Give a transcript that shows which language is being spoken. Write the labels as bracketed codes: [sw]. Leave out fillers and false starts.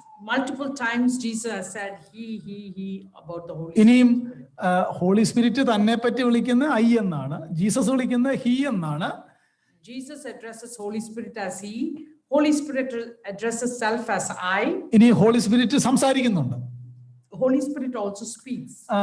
[en] Multiple times Jesus has said he about the Holy [ml] ഇനിയും [en] Spirit. [ml] Holy spirit തന്നെ പറ്റി വിളിക്കുന്ന ഐ എന്നാണ്, ജീസസ് വിളിക്കുന്ന ഹി എന്നാണ്. [en] Jesus addresses Holy Spirit as he. Holy Spirit addresses self as I. [ml] ഇനി holy spirit സംസാരിക്കുന്നുണ്ട്. [en] Holy Spirit also speaks.